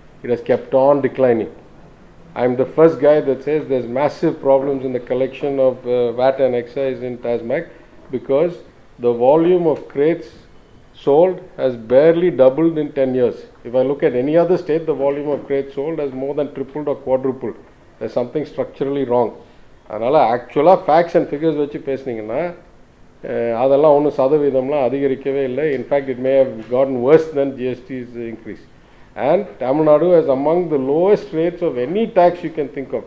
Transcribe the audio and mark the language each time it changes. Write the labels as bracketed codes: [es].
[en] It has kept on declining. I am the first guy that says there's massive problems in the collection of VAT and excise in TASMAC because the volume of crates sold has barely doubled in 10 years. If I look at any other state, the volume of crates sold has more than tripled or quadrupled. There's something structurally wrong. [ta] அதனால் ஆக்சுவலாக [en] facts and figures [ta] வச்சு பேசுனீங்கன்னா அதெல்லாம் ஒன்றும் சதவீதம்லாம் அதிகரிக்கவே இல்லை. [en] In fact it may have gotten worse than GST's increase. And Tamil Nadu is among the lowest rates of any tax you can think of.